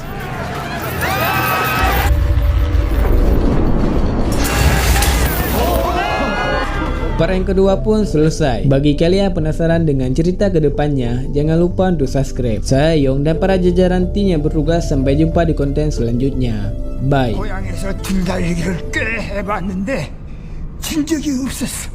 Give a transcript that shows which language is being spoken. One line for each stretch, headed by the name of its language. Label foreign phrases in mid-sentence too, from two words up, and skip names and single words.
Indonesian: Part yang kedua pun selesai. Bagi kalian penasaran dengan cerita kedepannya, jangan lupa untuk subscribe. Saya Yong dan para jajaran tim yang bertugas sampai jumpa di konten selanjutnya. Bye.
Korean: 고향에서 등 달리기를 꽤 해봤는데 진 적이 없었어.